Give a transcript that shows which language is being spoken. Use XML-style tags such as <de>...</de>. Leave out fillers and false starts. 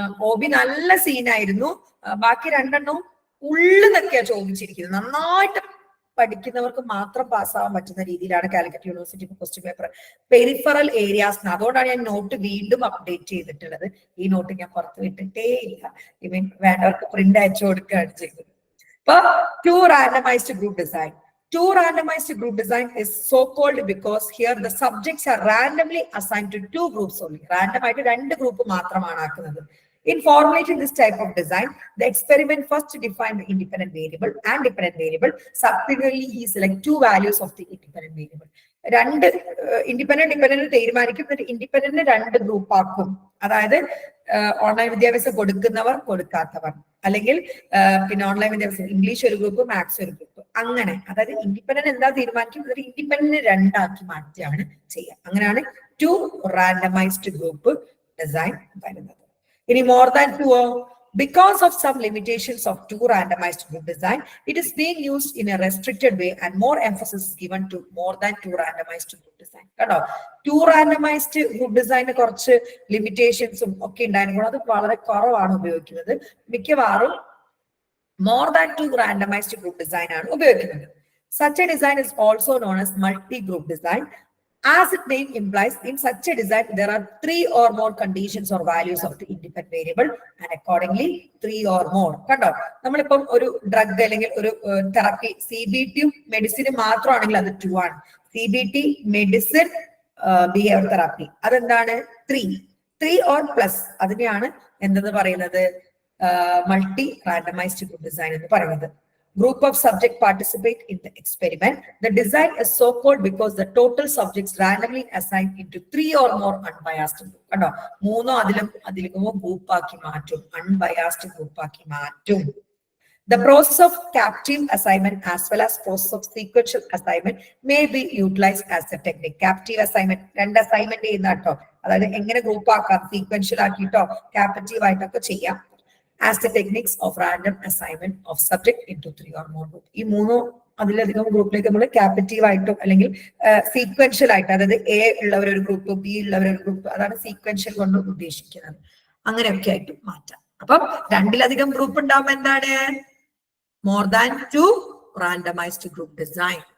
<ml>OB നല്ല സീനായിരുന്നു. ബാക്കി 2 ഉള്ളിൽ നിന്നൊക്കെയാ ചോദിച്ചിരിക്കുന്നത്. നന്നായിട്ട് പഠിക്കുന്നവർക്ക് മാത്രം പാസ്സാവാൻ പറ്റുന്ന രീതിയിലാണ് Calicut university question paper. Peripheral areas. അതുകൊണ്ടാണ് ഞാൻ നോട്ട് വീണ്ടും അപ്ഡേറ്റ് ചെയ്തിട്ടുള്ളത്. ഈ നോട്ട് ഞാൻ പുറത്ത് വിട്ടിട്ടേ ഇല്ല. ഇവൻ വേണ്ടവർക്ക് പ്രിന്റ് അയച്ചു കൊടുക്കുകയാണ് ചെയ്തത്. അപ്പൊ</ml> <en>2 randomized group design. 2 randomized group design is so called because here the subjects are randomly assigned to 2 groups only.</en> <ml>Random ആയിട്ട് 2 ഗ്രൂപ്പ് മാത്രമാണ് ആക്കുന്നത്.</ml> <en>In formulating this type of design, the experiment first define the independent variable and dependent variable. Subsequently, he select 2 values of the independent variable.</en> <ml>2 independent തീരുമാനിക്കും. Independent 2 group ആക്കും. അതായത് online വിദ്യാഭ്യാസം കൊടുക്കുന്നവർ, കൊടുക്കാത്തവർ, അല്ലെങ്കിൽ പിന്നെ online വിദ്യാഭ്യാസം ഇംഗ്ലീഷ് ഒരു ഗ്രൂപ്പ്, മാത്സ് ഒരു group, അങ്ങനെ. അതായത് ഇൻഡിപെൻഡന്റ് എന്താ തീരുമാനിക്കും, ഇൻഡിപെൻഡന്റ് 2 ആക്കി മാറ്റിയാണ് ചെയ്യുക. അങ്ങനെയാണ് 2 റാൻഡമൈസ്ഡ് ഗ്രൂപ്പ് ഡിസൈൻ വരുന്നത്. ഇനി</ml> <en>More than 2, because of some limitations of 2 randomized group design, it is being used in a restricted way and more emphasis is given to more than 2 randomized group design.</en> <ml>കണ്ടോ,</ml> <en>2 randomized group design</en> <ml>കുറച്ച് ലിമിറ്റേഷൻസും ഒക്കെ ഉണ്ടായിരുന്നു. അത് വളരെ കുറവാണ് ഉപയോഗിക്കുന്നത്. മിക്കവാറും</ml> <en>more than 2 randomized group design</en> <ml>ആണ് ഉപയോഗിക്കുന്നത്.</ml> <en>Such a design is also known as multi-group design. As its name implies, in such a design, there are 3 or more conditions or values of the independent variable, and accordingly 3 or more.</en> <ml>കണ്ടോ, നമ്മളിപ്പം ഒരു drug അല്ലെങ്കിൽ ഒരു therapy, CBT മെഡിസിനും മാത്രമാണെങ്കിൽ അത് 2 ആണ്. CBT medicine behaviour therapy അതെന്താണ്</ml> <en>3 or plus.</en> <ml>അതിനെയാണ് എന്തെന്ന് പറയുന്നത്, മൾട്ടി റാൻഡമൈസ്ഡ് ഗ്രൂപ്പ് ഡിസൈൻ എന്ന് പറയുന്നത്.</ml> <en>Group of subjects participate in the experiment. The design is so called because the total subjects randomly assigned into 3 or more unbiased group.</en> <ml>കണ്ടോ, 3 അതിലേക്കോ group ആക്കി മാറ്റും, unbiased group ആക്കി മാറ്റും.</ml> <en>The process of captive assignment as well as process of sequential assignment may be utilized as a technique. Captive assignment</en> <ml>2 assignment ചെയ്യുന്ന കേട്ടോ, അതായത് എങ്ങനെ group ആക്കാം, സീക്വൻഷ്യൽ ആക്കിയിട്ടോ ക്യാപ്റ്റീവ് ആയിട്ടൊക്കെ ചെയ്യാം.</ml> <en>As the techniques of random assignment of subject into 3 or more group.</en> <ml>ഈ 3 അതിലധികം ഗ്രൂപ്പിലേക്ക് നമ്മൾ ക്യാപിറ്റീവ് ആയിട്ടും അല്ലെങ്കിൽ സീക്വൻഷ്യൽ ആയിട്ട്, അതായത് A ഉള്ളവരൊരു ഗ്രൂപ്പ്, B ഉള്ളവരൊരു ഗ്രൂപ്പ്, അതാണ് സീക്വൻഷ്യൽ കൊണ്ട് ഉദ്ദേശിക്കുന്നത്. അങ്ങനെയൊക്കെ ആയിട്ട് മാറ്റാം. അപ്പം 2-ലധികം ഗ്രൂപ്പ് ഉണ്ടാവുമ്പോൾ എന്താണ്, more than 2 randomised group design.</ml>